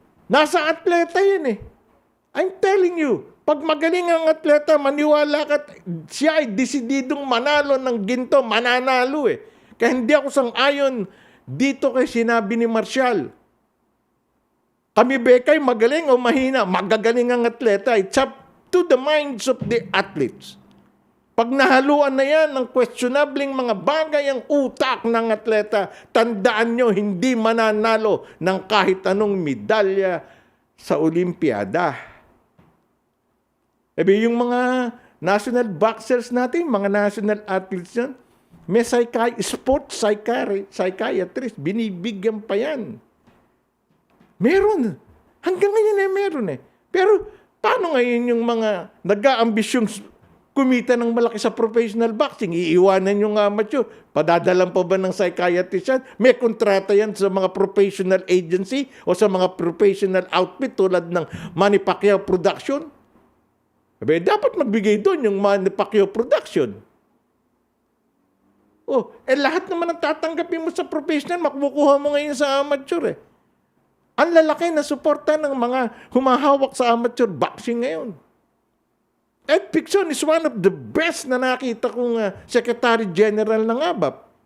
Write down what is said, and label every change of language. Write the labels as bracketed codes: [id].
[tl] Nasa atleta yan eh. [en] I'm telling you, [tl] pag magaling ang atleta, maniwala ka, siya ay desididong manalo ng ginto, mananalo eh. Kaya hindi ako sang-ayon dito kay sinabi ni Marshall. Kami bekay magaling o mahina, magagaling ang atleta. [en] It's up to the minds of the athletes. [tl] Pag nahaluan na yan ng questionabling mga bagay ang utak ng atleta, tandaan nyo, hindi mananalo ng kahit anong medalya sa Olimpiada. Yung mga national boxers natin, mga national athletes yan, may sports psychiatrist, binibigyan pa yan. Meron. Hanggang ngayon meron eh. Pero paano ngayon yung mga nag-aambisyong kumita ng malaki sa professional boxing? Iiwanan yung amateur. Padadalan pa ba ng psychiatrist yan? May kontrata yan sa mga professional agency o sa mga professional outfit tulad ng Manny Pacquiao Production? Dapat magbigay doon yung Manny Pacquiao Production. Lahat naman ang tatanggapin mo sa professional, makukuha mo ngayon sa amateur eh. Ang lalaki na suporta ng mga humahawak sa amateur boxing ngayon. [en] Ed Picson is one of the best [tl] na nakita kong [en] Secretary General ng ABAP.